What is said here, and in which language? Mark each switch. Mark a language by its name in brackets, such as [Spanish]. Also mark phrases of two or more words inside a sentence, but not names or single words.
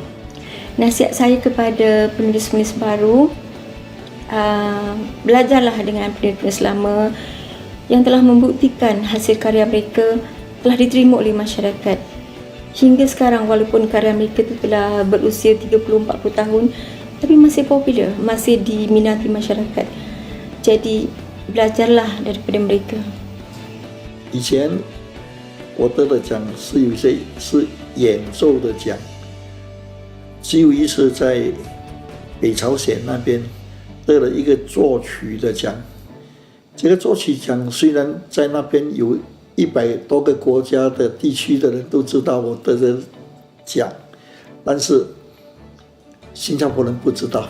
[Malay] Nasihat saya kepada penulis-penulis baru, belajarlah dengan penulis-penulis lama yang telah membuktikan hasil karya mereka telah diterima oleh masyarakat. Hingga sekarang walaupun karya mereka itu telah berusia 30-40 tahun, tapi masih popular, masih diminati masyarakat. Jadi belajarlah daripada mereka. [Chinese] 以前我得的奖是有些是演奏的奖，只有一次在北朝鲜那边得了一个作曲的奖。这个作曲奖虽然在那边有100多个国家的地区的人都知道我得的奖，但是新加坡人不知道。